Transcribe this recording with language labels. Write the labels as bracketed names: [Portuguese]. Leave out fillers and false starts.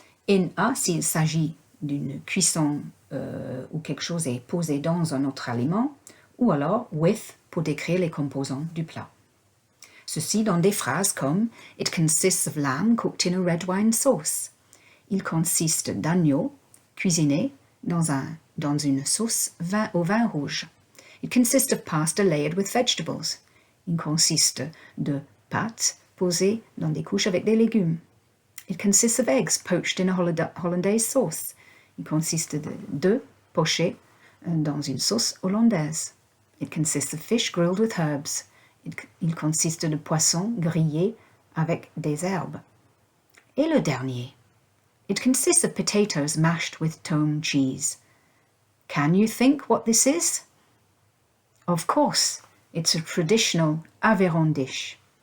[English] In a, [French] s'il s'agit d'une cuisson où quelque chose est posé dans un autre aliment, ou alors with pour décrire les composants du plat. Ceci dans des phrases comme [English] It consists of lamb cooked in a red wine sauce. [French] Il consiste d'agneau cuisiné dans une sauce au vin rouge. [English] It consists of pasta layered with vegetables. [French] Il consiste de pâtes posées dans des couches avec des légumes. [English] It consists of eggs poached in a hollandaise sauce. [French] Il consiste d'œufs pochés dans une sauce hollandaise. [English] It consists of fish grilled with herbs. [French] Il consiste de poissons grillés avec des herbes. Et le dernier. [English] It consists of potatoes mashed with Tome cheese. Can you think what this is? Of course, it's a traditional Aveyron dish.